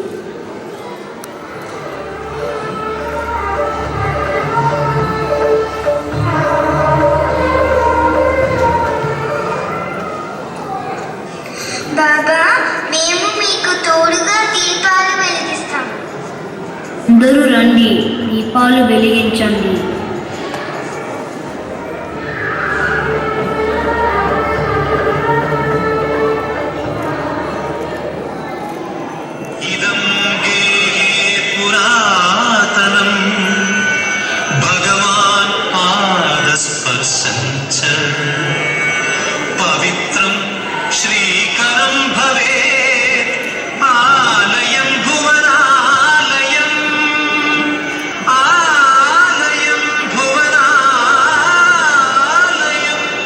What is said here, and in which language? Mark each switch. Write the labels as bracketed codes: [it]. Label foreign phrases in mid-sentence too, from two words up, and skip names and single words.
[te] బాబా, మేము మీకు తోడుగా దీపాలు వెలిగిస్తాం. అందరూ రండి, దీపాలు వెలిగించండి. [sa] इदं गेहे पुरातनं भगवान् पादस्पर्शं च पवित्रं श्रीकरं भवेत् आलयं भुवनालयम् आलयं भुवनालयम्